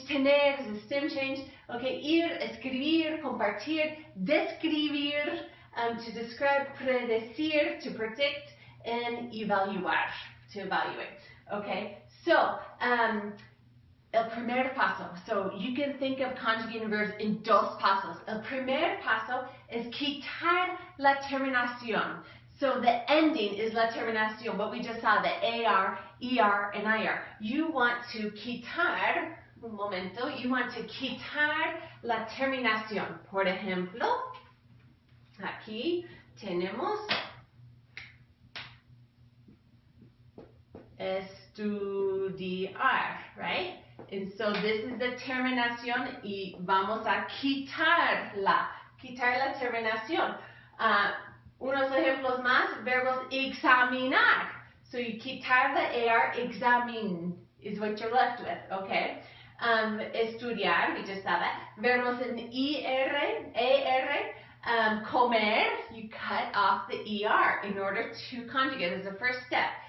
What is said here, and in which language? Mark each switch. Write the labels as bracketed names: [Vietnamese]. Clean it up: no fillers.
[English] Tener is a stem change. Okay, ir, escribir, compartir, describir, to describe, predecir, to predict, and evaluar, to evaluate. Okay, so [Spanish] el primer paso. [English] So you can think of conjugating verbs in [Spanish] dos pasos. El primer paso es quitar la terminación. [English] So the ending is [Spanish] la terminación, [English] what we just saw, the AR, ER, and IR. You want to quitar, [Spanish] un momento, [English] you want to [Spanish] quitar la terminación. Por ejemplo, aquí tenemos estudiar, right? [English] And so this is the [Spanish] terminación y vamos a quitar la terminación. Unos ejemplos más, verbos examinar. [English] So you quitar the AR, examin is what you're left with, okay? Estudiar, we just saw that. [Spanish] Verbos en AR, [English] comer, you cut off the ER in order to conjugate as the first step.